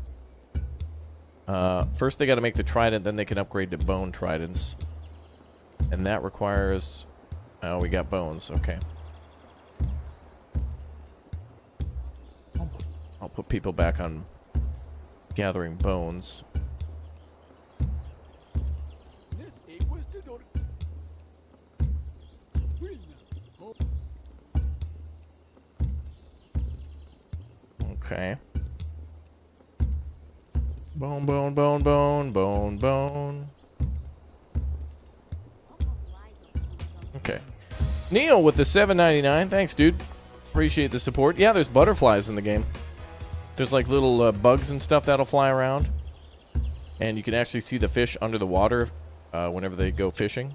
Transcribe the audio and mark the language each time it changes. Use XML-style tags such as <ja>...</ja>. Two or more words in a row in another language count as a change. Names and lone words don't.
<en>first they gotta make the trident, then they can upgrade to bone tridents. And that requires... Oh, we got bones. Okay. I'll put people back on gathering bones. Okay. Bone, bone, bone, bone, bone, bone. Okay. Neil with the $7.99. Thanks, dude. Appreciate the support. Yeah, there's butterflies in the game. There's like little bugs and stuff that'll fly around. And you can actually see the fish under the water whenever they go fishing.</en>